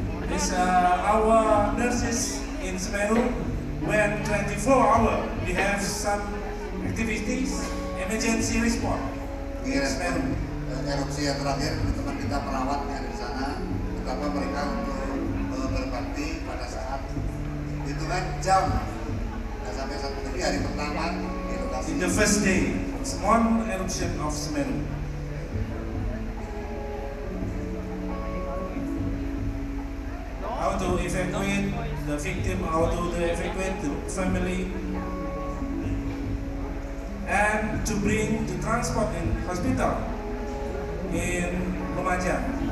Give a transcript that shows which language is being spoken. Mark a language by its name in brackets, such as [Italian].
[English] This our nurses in Semeru when 24 hours we have some activities emergency response in Semeru. [Indonesian] Erupsi yang terakhir teman kita perawat yang di sana, betapa mereka untuk berbakti pada saat hitungan jam. Nah, sampai saat ini hari pertama di lokasi. [English] In the first day, small eruption of Semeru. How to evacuate the victim, how to evacuate the family, and to bring to transport in hospital in Lumajang.